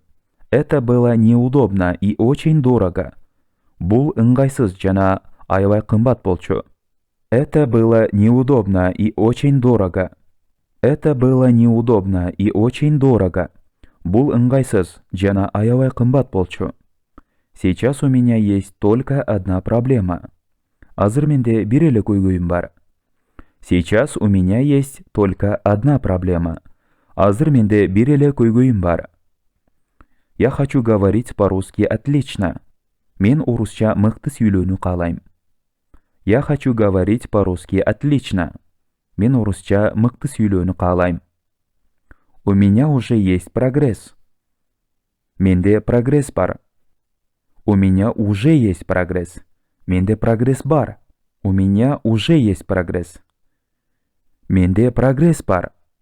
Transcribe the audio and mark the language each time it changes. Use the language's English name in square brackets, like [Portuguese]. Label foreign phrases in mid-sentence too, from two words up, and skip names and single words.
[Russian] Это было неудобно и очень дорого. [Kyrgyz] Бул ыңгайсыз жана аябай кымбат болчу. [Russian] Это было неудобно и очень дорого. Это было неудобно и очень дорого. [Kyrgyz] Бул ыңгайсыз жана аябай кымбат болчу. [Russian] Сейчас у меня есть только одна проблема. [Kyrgyz] Азыр менде бир эле көйгөйүм бар. [Russian] Сейчас у меня есть только одна проблема. [Kyrgyz] Азыр менде бир эле көйгөйүм бар. [Russian] Я хочу говорить по-русски отлично. [Kyrgyz] Мен орусча мыкты сүйлөөнү каалайм. [Russian] Я хочу говорить по-русски отлично. [Kyrgyz] Мен орусча мыкты сүйлөөнү каалайм. [Russian] У меня уже есть прогресс. [Kyrgyz] Менде прогресс бар. [Russian] У меня уже есть прогресс. [Kyrgyz] Менде прогресс бар. [Russian] У меня уже есть прогресс. [Kyrgyz] Менде прогресс бар.